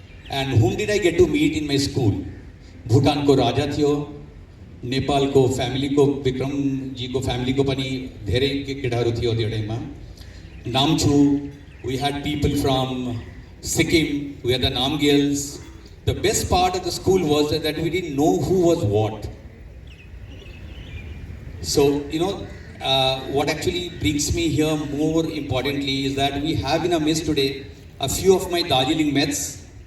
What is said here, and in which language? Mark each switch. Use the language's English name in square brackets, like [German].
[English] And whom did I get to meet in my school? [Nepali] Bhutan ko raja थियो, नेपाल को family को विक्रम जी को family को पनि धेरै केटाहरू थियो त्यो टाइममा. [English] नामचु, we had people from Sikkim, we had the Namgyals. The best part of the school was that we didn't know who was what. So, you know, what actually brings me here more importantly is that we have in our midst today a few of my Darjeeling mates.